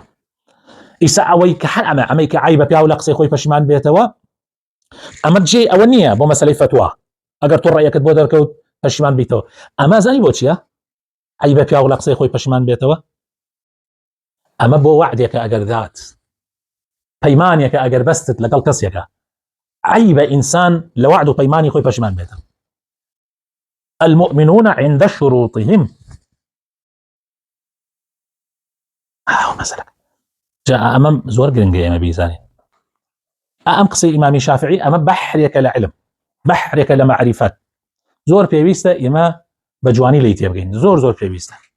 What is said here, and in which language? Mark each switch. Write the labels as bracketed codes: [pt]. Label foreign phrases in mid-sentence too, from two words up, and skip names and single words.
[ckb] ئیسا ئەوەی کە هەر ئەمەی کە عیبە پیاو لە قسەی خۆی پەشیمان بێتەوە ئەمە جێ ئەوە نییە بۆ مەسەلەی فتوا ئەگەر تۆ ڕەیەکت بۆ دەرکەوت پەشیمان بیتەوە ئەمە زانی بۆ چییە عیبە پیاو لە قسەی خۆی پەشیمان بێتەوە ئەمە بۆ وعدێکە ئەگەر دات پەیمانێکە ئەگەر بەستت لەگەڵ کەسێکە عیبە ئینسان لە وعد و پەیمانی خۆی پەشیمان بێتەوە [ar] المؤمنون عند شروطهم مثلا جاء [ckb] ئەمە زۆر گرنگە ئێمە بیزانین ئەم قسەی ئیمامی شافعی ئەمە بەحرێکە لە علم بەحرێکە لە معریفەت زۆر پێویستە ئێمە بە جوانی لی تێبگەین زۆر پێویستە